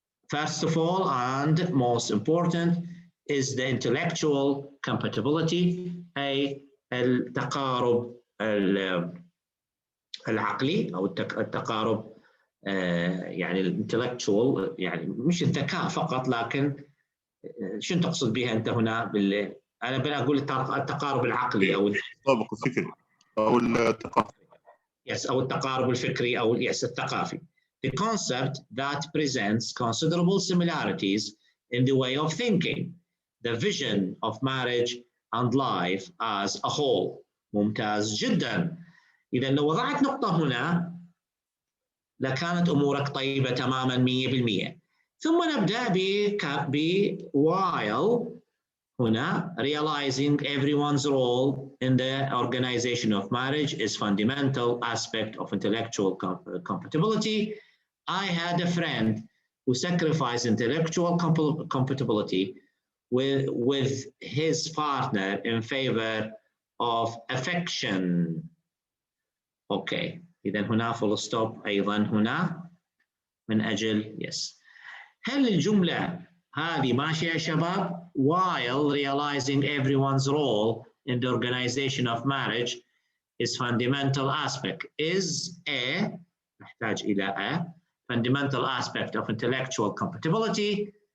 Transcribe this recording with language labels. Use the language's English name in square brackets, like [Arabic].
[English] First of all, and most important, is the intellectual compatibility، [Arabic] أي التقارب العقلي أو التقارب، يعني الانتلكتشوال، يعني مش الذكاء فقط، لكن شنو تقصد بها أنت هنا أنا بقول التقارب العقلي أو التطابق الفكري أو الثقافي. Yes، أو التقارب الفكري أو الثقافي. [English] The concept that presents considerable similarities in the way of thinking, the vision of marriage and life as a whole. [Arabic] ممتاز جدا. إذا لو وضعت نقطة هنا لكانت أمورك طيبة تماما 100%. ثم نبدأ ب [English] while هنا realizing everyone's role in the organization of marriage is fundamental aspect of intellectual compatibility. I had a friend who sacrificed intellectual compatibility with his partner in favor of affection. Okay. [Arabic] إذا هنا full stop أيضا هنا من أجل yes. هل الجملة هذه ماشية يا شباب؟ [English] While realizing everyone's role in the organization of marriage is fundamental aspect. Is a [Arabic] نحتاج إلى [English] a fundamental aspect of intellectual compatibility.